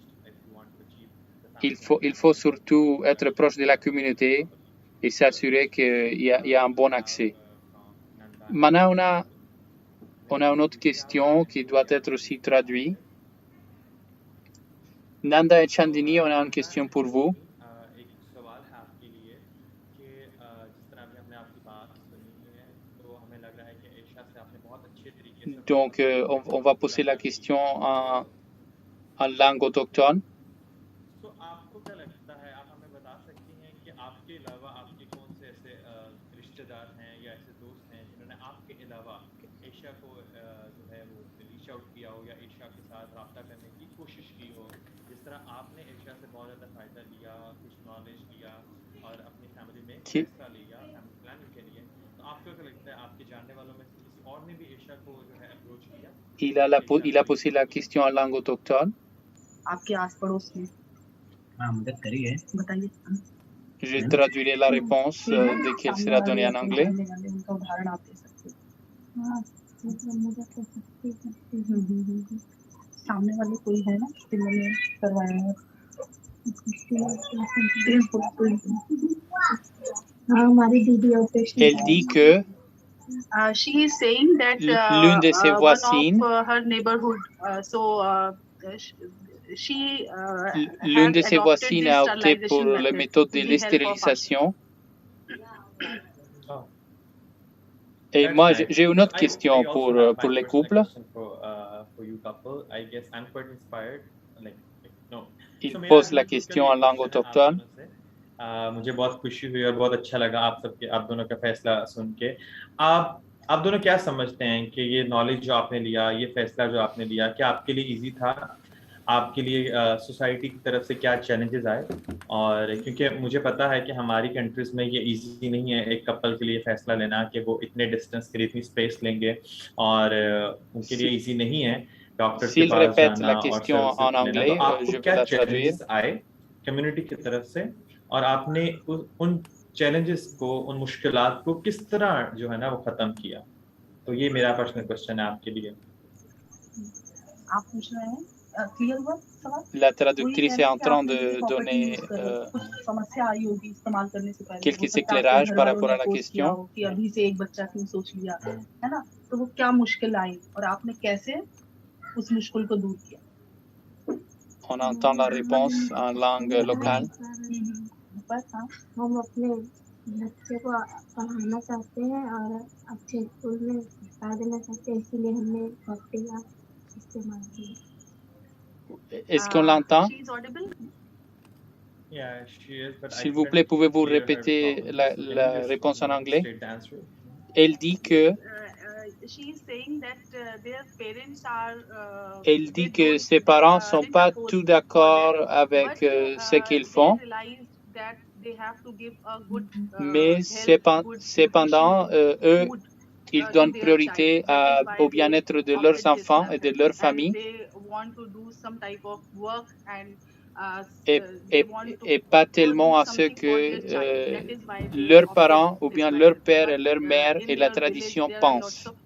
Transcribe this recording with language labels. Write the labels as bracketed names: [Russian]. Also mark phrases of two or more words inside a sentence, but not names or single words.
[French] Il faut surtout être proche de la communauté et s'assurer qu'il y a un bon accès. Maintenant, on a une autre question qui doit être aussi traduite. Nanda et Chandini, on a une question pour vous. [Hindi] एक सवाल है आपके लिए कि जिस तरह अभी हमने आपकी बात सुनी है तो हमें लग रहा है कि एशा से आपने बहुत अच्छे तरीके से [French] Donc, on va poser la question en langue autochtone. [Hindi] तो आपको क्या लगता है, आप हमें बता सकती हैं कि आपके अलावा आपके कौन से ऐसे रिश्तेदार हैं या ऐसे दोस्त हैं जिन्होंने आपके अलावा एशिया को जो है वो [English] reach out [Hindi] किया हो या एशिया के साथ रब्ता करने की कोशिश की हो, जिस तरह आपने एशिया से बहुत ज़्यादा फ़ायदा लिया, कुछ नॉलेज लिया और अपनी फैमिली में फैसला लिया [English] family planning [Hindi] के लिए, तो आपको क्या लगता है आपके जानने वालों में से किसी और ने भी एशिया को जो है अप्रोच किया? [French] Il a posé la question en langue autochtone. [Hindi] आपके आस पड़ोस में मदद करी है, बताइए। [French] Je traduirai la réponse dès qu'elle sera donnée en anglais. [Hindi] उनका उदाहरण आप दे सकते हैं। हाँ मतलब मदद कर सकती है। सामने वाले कोई है ना जिन्होंने करवाया है? हाँ हमारी दीदी ऑपरेशन [French] Elle dit que [English] she is saying that [French] l'une de ses [English] one [French] voisines, [English] of her neighborhood she [French] l'une de [English] has [French] ses [English] adopted [French] voisines [English] this [French] a opté pour [English] sterilization [French] la [English] method [French] méthode de [English] with the help of Asha. [French] l'estérilisation. Oh. Et [English] That's [French] moi, [English] nice. [French] j'ai une autre [English] So [French] question [English] I also [French] pour [English] have my [French] les [English] personal [French] couples. [English] question for you couple. I guess I'm quite inspired. Like no. [French] Il [English] So [Hindi] मेरा [French] pose [Hindi] अभी [French] la [Hindi] बिल्कुल [French] question [Hindi] ये [French] en langue [Hindi] question है आप [French] autochtone. [Hindi] दोनों से। मुझे बहुत खुशी हुई और बहुत अच्छा लगा आप दोनों का फैसला सुन के। आप दोनों क्या समझते हैं कि ये नॉलेज जो आपने लिया, ये फैसला जो आपने लिया, क्या आपके लिए इजी था? आपके लिए सोसाइटी की तरफ से क्या चैलेंजेस आए? और क्योंकि मुझे पता है कि हमारी कंट्रीज में ये इजी नहीं है एक कपल के लिए फैसला लेना कि वो इतने डिस्टेंस के लिए इतनी स्पेस लेंगे और उनके लिए इजी नहीं है डॉक्टर्स के [French] S'il [Hindi] पास [French] répète [Hindi] जाना [French] la [Hindi] और [French] question en [Hindi] सर्विसेज लेना। तो [French] anglais, [Hindi] आपको [French] je vais [Hindi] क्या [French] la traduire. [Hindi] चैलेंजेस आए कम्युनिटी की तरफ से और आपने उन चैलेंजेस को, उन मुश्किलात को किस तरह जो है ना वो खत्म किया? तो ये मेरा [English] personal question [Hindi] है आपके लिए। आप पूछ रहे हैं क्लियर हुआ सवाल? [French] La traductrice est en train de donner [Hindi] कुछ समस्या आई होगी इस्तेमाल करने से पहले, [French] quelques éclairages par rapport à la question. [Hindi] कि अभी से एक बच्चा क्यों सोच लिया, है ना? तो वो क्या मुश्किल आई और आपने कैसे उस मुश्किल को दूर किया? [French] On entend la réponse en langue locale. [Hindi] हम अपने बच्चे को पढ़ाना चाहते हैं और अच्छे स्कूल में पढ़ा देना चाहते हैं, इसीलिए हमने भक्ति का इस्तेमाल किया। [French] Est-ce qu'on l'entend? [English] She is audible? Yeah, she is, but [French] S'il vous plaît, pouvez-vous répéter la réponse en anglais? Elle dit que [English] She is saying that their parents are [French] elle dit que ses parents sont pas tout d'accord avec ce qu'ils font, mais cependant eux ils donnent priorité au bien-être de leurs enfants et de leur famille et pas tellement à ce que leurs parents ou bien leur père et leur mère et la tradition pensent.